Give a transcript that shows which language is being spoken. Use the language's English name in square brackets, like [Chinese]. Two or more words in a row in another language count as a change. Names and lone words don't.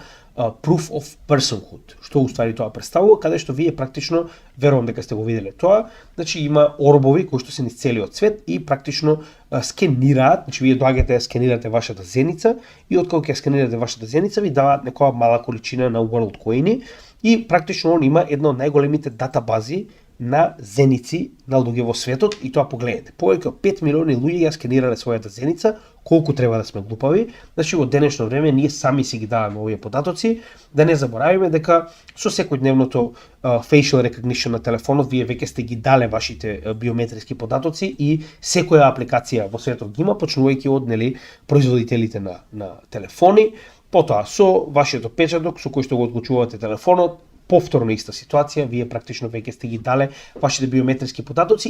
[English] Proof of Personhood, [Macedonian] што уствари тоа представува, каде што вие практично, верувам дека сте го виделе тоа, значи има орбови кои што се низ целиот свет и практично скенираат, значи вие доаѓате да скенирате вашата зеница и откако ќе скенирате вашата зеница ви даваат некоја мала количина на WorldCoin и практично он има една од најголемите датабази на зеници на луѓе во светот и тоа погледнете. Повеќе од 5 милиони луѓе ја скенирале својата зеница, колку треба да сме глупави. Значи во денешно време ние сами си ги даваме овие податоци, да не заборавиме дека со секојдневното [English] facial recognition [Macedonian] на телефонот вие веќе сте ги дале вашите биометриски податоци и секоја апликација во светот ги има, почнувајќи од нели производителите на телефони, потоа со вашиот отпечаток со кој што го отклучувате телефонот, повторно иста ситуација, вие практично веќе сте ги дале вашите биометриски податоци.